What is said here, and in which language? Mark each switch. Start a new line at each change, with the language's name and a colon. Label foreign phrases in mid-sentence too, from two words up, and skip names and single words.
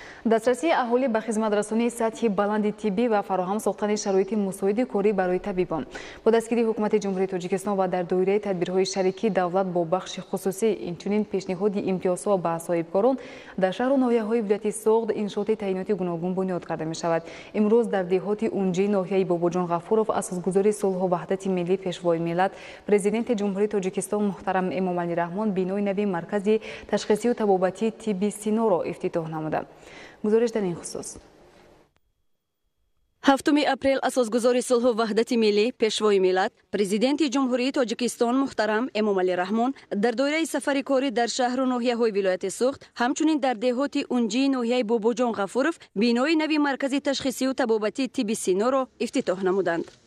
Tajik: дастрасии аҳолӣ ба хизматрасонии сатҳи баланди тиббӣ ва фароҳам сохтани шароити мусоиди корӣ барои табибон бо дастгирии ҳукумати ҷумҳурии Тоҷикистон ва дар доираи тадбирҳои шарикии давлат бо бахши хусусӣ инчунин пешниҳоди имтиёзҳо ба соҳибкорон дар шаҳру ноҳияҳои вилояти Соғд иншооти таъиноти гуногун бунёд карда мешавад. Имрӯз дар деҳоти Унҷи ноҳияи Бобоҷон Ғафуров асосгузори сулҳу ваҳдати миллӣ пешвои миллат президенти ҷумҳурии Тоҷикистон муҳтарам Эмомалӣ Раҳмон бинои нави маркази ташхисию табобатии тибби Синоро ифтитоҳ намуданд. гузориш дар ин хусус 7 апрел асосгузори сулҳу ваҳдати миллӣ пешвои миллат президенти ҷумҳурии Тоҷикистон муҳтарам Эмомалӣ Раҳмон дар доираи сафари корӣ дар шаҳру ноҳияҳои вилояти Суғд ҳамчунин дар деҳоти Унҷи ноҳияи Бобоҷон Ғафуров бинои нави маркази ташхисию табобатии тибби Синоро ифтитоҳ намуданд.